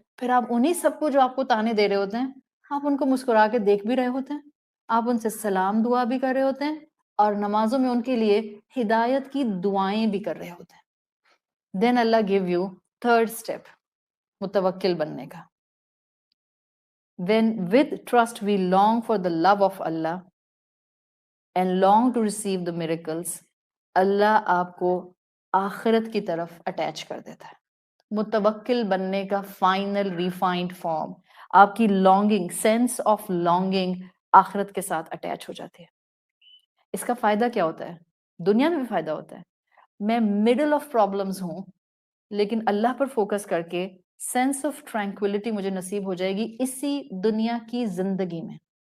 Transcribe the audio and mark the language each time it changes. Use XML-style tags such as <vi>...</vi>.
<ur>پھر آپ انہی سب کو جو آپ کو تانے دے رہے ہوتے ہیں, آپ ان کو مسکرا کے دیکھ بھی رہے ہوتے ہیں, آپ ان سے سلام دعا بھی کر رہے ہوتے ہیں, اور نمازوں میں ان کے لیے ہدایت کی دعائیں بھی کر رہے ہوتے ہیں.</ur> <en>then Allah gave you third step</en> <ur>متوکل بننے کا.</ur> <en>When with trust we long for the love of Allah and long to receive the miracles,</en> <ur>اللہ آپ کو آخرت کی طرف اٹیچ کر دیتا ہے. متوکل بننے کا فائنل ریفائنڈ فارم, آپ کی لانگنگ, سینس آف لانگنگ آخرت کے ساتھ اٹیچ ہو جاتی ہے. اس کا فائدہ کیا ہوتا ہے؟ دنیا میں بھی فائدہ ہوتا ہے. میں</ur> <en>middle of problems</en> <ur>ہوں, لیکن اللہ پر فوکس کر کے</ur> <en>sense of tranquility</en> <ur>مجھے نصیب ہو جائے گی اسی دنیا کی زندگی میں.</ur>